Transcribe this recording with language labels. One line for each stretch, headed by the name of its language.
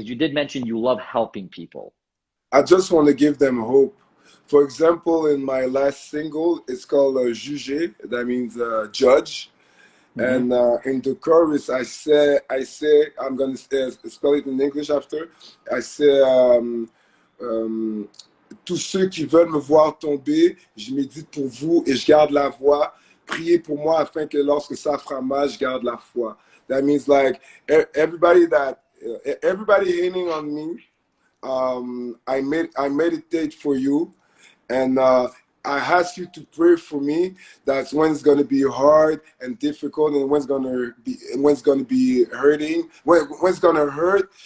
English: Because you did mention you love helping people. I just want to give them hope. For example, in my last single, it's called Juger. That means judge. Hmm. And in the chorus, I say, I'm gonna spell it in English after.
French: I say, euh, tous ceux qui veulent me voir tomber, je médite pour vous et je garde la voix. Priez pour moi afin que lorsque ça fera mal, je garde la foi.
English: That means like everybody hating on me. I meditate for you, and I ask you to pray for me. That's when it's gonna be hard and difficult, and when it's gonna be hurting, when it's gonna hurt.